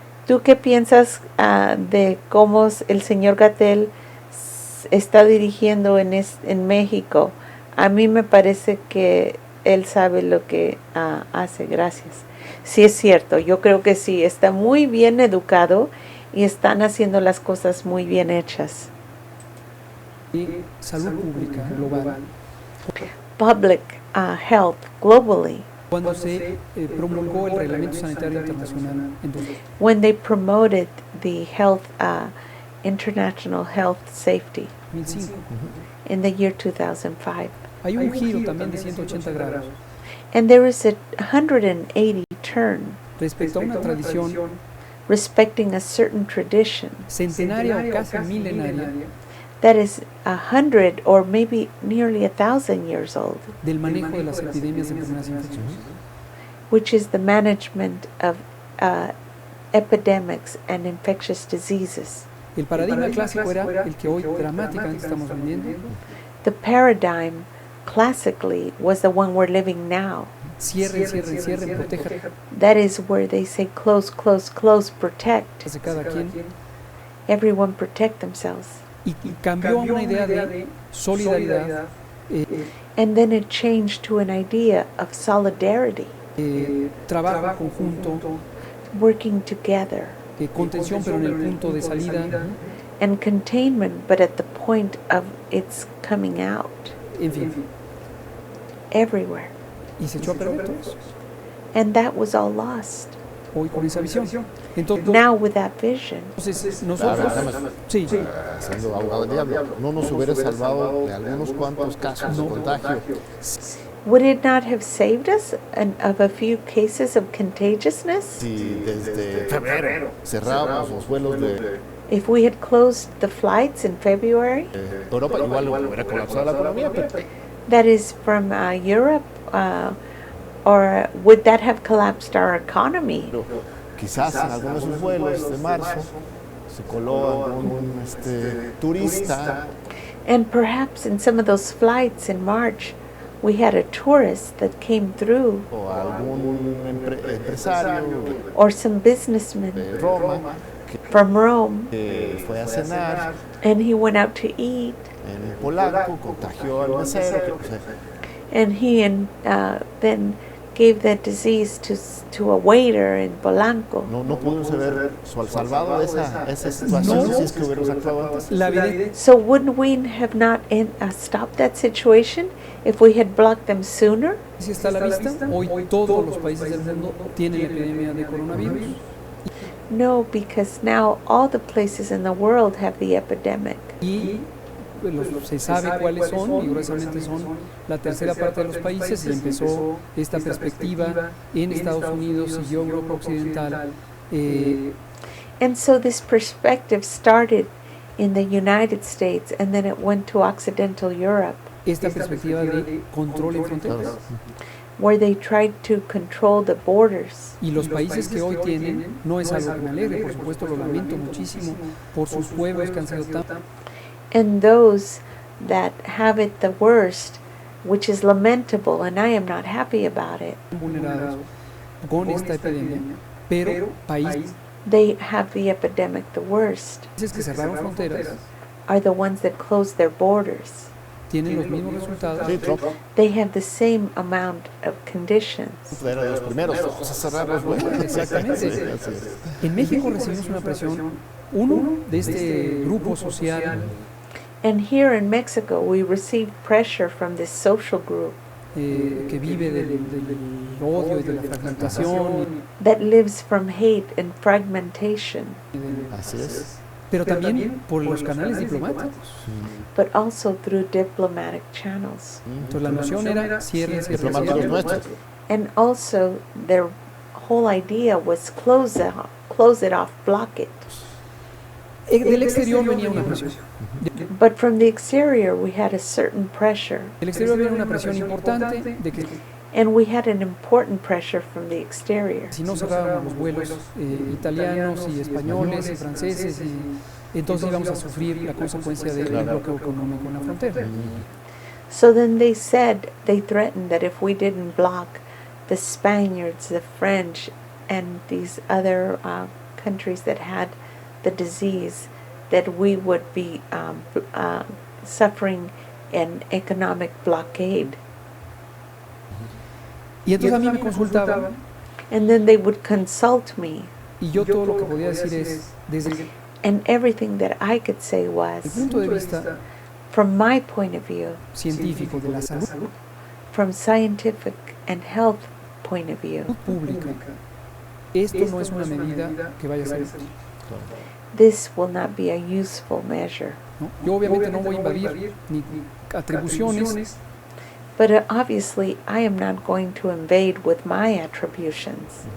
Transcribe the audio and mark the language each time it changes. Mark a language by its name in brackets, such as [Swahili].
[Spanish] ¿Tú qué piensas de cómo el señor Gatell está dirigiendo en México? A mí me parece que él sabe lo que hace. Gracias. Sí, es cierto, yo creo que sí, está muy bien educado y están haciendo las cosas muy bien hechas. salud pública global. [English] Public health globally, [Spanish] Cuando se promulgó el Reglamento Sanitario Internacional en 2000, [English] when they promoted the health, international health safety [Spanish] 2005, [English] in the year 2005. [Spanish] hay un giro también de 180 grados [English] And there is a 180 turn [Spanish] respecto a una tradición [English] respecting a certain tradition [Spanish] centenaria o casi milenaria [English] that is 100 or maybe nearly 1,000 years old, [Spanish] del manejo de las epidemias de enfermedades infecciosas. [English] which is the management of epidemics and infectious diseases. [Spanish] El paradigma clásico era el que hoy dramáticamente estamos viviendo. [English] The paradigm classically was the one we're living now. [Spanish] Cierren, cierren, cierren, protejan [English] That is where they say close, close, close, protect. [Spanish] de cada quien. [English] Everyone protect themselves. [Spanish] Y cambió a una idea de solidaridad, [English] And then it changed to an idea of solidarity, [Spanish] trabajo conjunto, [English] working together, [Spanish] contención, pero en el punto de salida, [English] and containment, but at the point of its coming out, [Spanish] en fin. [English] everywhere. [Spanish] Y se echó a perder todo eso. [English] And that was all lost. [Spanish] Hoy con esa visión. Entonces, [English] Now with that vision, [Spanish] nosotros, sí, Siendo abogado del diablo, no nos hubiera salvado de algunos cuantos casos de contagio. [English] would it not have saved us of a few cases of contagiousness? [Spanish] Si desde febrero cerrábamos los vuelos de [English] If we had closed the flights in February, [Spanish] Europa, igual hubiera colapsado la economía, pero [English] that is from Europe, or would that have collapsed our economy? [Spanish] quizás en algunos de sus vuelos de marzo se coló algún turista [English] And perhaps in some of those flights in March, we had a tourist that came through, [Spanish] o algún empresario [English] or some businessman [Spanish] de Roma [English] from Rome, [Spanish] que fue a cenar [English] and he went out to eat, [Spanish] en polaco, contagió al mesero, [English] and he then gave that disease to a waiter in Polanco. [Spanish] no pudimos haber salvado esa situación si es que hubiéramos actuado antes. la evidencia [English] So wouldn't we have not stopped that situation if we had blocked them sooner? [Spanish] está a la vista. Hoy todos los países del mundo tienen la epidemia de coronavirus. [English] No, because now all the places in the world have the epidemic. [Spanish] Y se sabe cuáles son, y gruesamente son la tercera parte de los países, y empezó esta perspectiva en Estados Unidos, siguió Europa Occidental, [English] And so this perspective started in the United States and then it went to Occidental Europe, [Spanish] esta perspectiva de control en fronteras. [English] where they tried to control the borders. [Spanish] Y los países que hoy tienen, no es algo que me alegre, por supuesto lo lamento muchísimo por sus pueblos que han sido tan [English] And those that have it the worst, which is lamentable, and I am not happy about it, [Spanish] vulnerados con esta epidemia, pero países [English] they have the epidemic the worst, [Spanish] que cerraron fronteras [English] are the ones that close their borders. [Spanish] tienen los mismos resultados. Sí, Trump [English] They have the same amount of conditions. [Spanish] era de los primeros, vamos a cerrar los vuelos. Exactamente. Sí, así es. En México recibimos una presión, uno, de este grupo social And here in Mexico, we received pressure from this social group que vive del odio y de la fragmentación, that lives from hate and fragmentation, Así es. pero también por los canales diplomáticos. but also through diplomatic channels. Entonces la noción era cierren, Diplomáticos cierren. nuestros. [English] And also, their whole idea was close it off, block it. [Spanish] Del exterior venía una presión. [English] But from the exterior, we had a certain pressure, [Spanish] Del exterior venía una presión importante de que [English] and we had an important pressure from the exterior. [Spanish] si no cerrábamos los vuelos italianos y españoles y franceses, y entonces íbamos a sufrir la consecuencia del bloqueo económico en la frontera. [English] So then they threatened that if we didn't block the Spaniards, the French, and these other countries that had the disease, that we would be suffering an economic blockade. [Spanish] Y entonces a mí me consultaban, [English] And then they would consult me, [Spanish] y yo todo lo que podía decir es, desde el [English] and everything that I could say was, [Spanish] punto de vista [English] from my point of view, [Spanish] científico de la salud [English] from scientific and health point of view, [Spanish] pública, esto no es una medida que vaya a ser útil, [English] this will not be a useful measure. [Spanish] ¿no? Yo obviamente no voy a invadir ni atribuciones, [English] But obviously, I am not going to invade with my attributions,